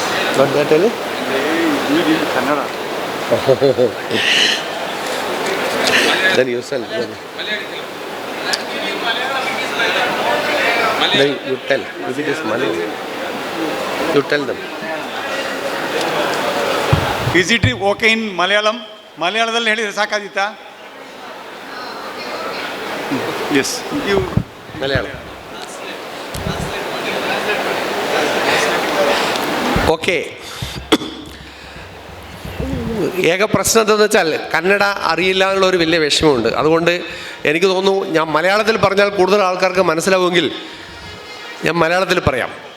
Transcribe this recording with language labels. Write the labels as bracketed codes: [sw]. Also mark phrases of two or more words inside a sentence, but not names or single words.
[en] What did I tell you? Then you sell. Then you tell. If it is Malayalam, you tell them. Is it okay in Malayalam? [kn] ಮಲಯಾಳದಲ್ಲಿ ಹೇಳಿದರೆ ಸಾಕಾದಿತ್ತಾ? [en] yes you Malayalam. ഓക്കെ. [ml] ഏക പ്രശ്നം എന്താണെന്ന് വെച്ചാൽ കന്നഡ അറിയില്ല എന്നുള്ളൊരു വലിയ വിഷമമുണ്ട്. അതുകൊണ്ട് എനിക്ക് തോന്നുന്നു ഞാൻ മലയാളത്തിൽ പറഞ്ഞാൽ കൂടുതൽ ആൾക്കാർക്ക് മനസ്സിലാവുമെങ്കിൽ ഞാൻ മലയാളത്തിൽ പറയാം.